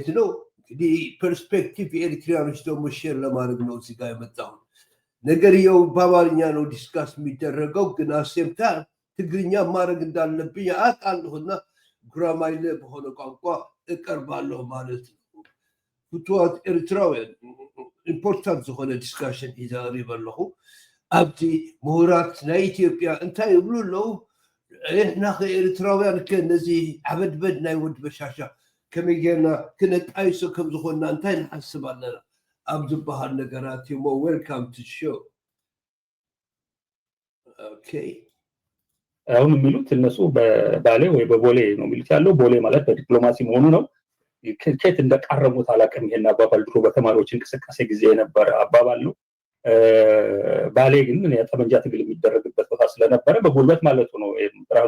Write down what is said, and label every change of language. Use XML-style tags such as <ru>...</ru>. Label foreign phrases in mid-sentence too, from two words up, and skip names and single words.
<am>ነው። እንግዲህ ፐርስፔክቲቭ የኤርትራኖች ደግሞ ሼር ለማድረግ ነው እዚህ ጋር የመጣሁት። ነገርየው በአማርኛ ነው ዲስካስ የሚደረገው፣ ግን አሴምታ ትግርኛ ማድረግ እንዳለብኝ አውቃለሁና ጉራማይሌ በሆነ ቋንቋ እቀርባለሁ ማለት ነው።</am> <ti>ፍትዋት ኤርትራውያን ኢምፖርታንት ዝኾነ ዲስካሽን ይዛሪብ ኣለኹ። ኣብቲ ምሁራት ናይ ኢትዮጵያ እንታይ ይብሉ ኣለዉ? ንሕና ከኤርትራውያን ነዚ ዓበድበድ ናይ ወድ በሻሻ ከመይ ጌርና ክነጣይሶ ከም ዝኾንና እንታይ ንሓስብ ኣለና ኣብ ዝበሃል ነገራት እሞ</ti> <en>welcome to show።</en> <ti>ኦኬ</ti> <am>አሁን የሚሉት እነሱ በባሌ ወይ በቦሌ ነው የሚሉት ያለው። ቦሌ ማለት በዲፕሎማሲ መሆኑ ነው። ከየት እንደቃረሙት አላውቅም። ይሄን አባባል ድሮ በተማሪዎች እንቅስቃሴ ጊዜ የነበረ አባባል ነው። ባሌ ግን የጠመንጃ ትግል የሚደረግበት ቦታ ስለነበረ በጉልበት ማለቱ ነው። ብርሃኑ</am>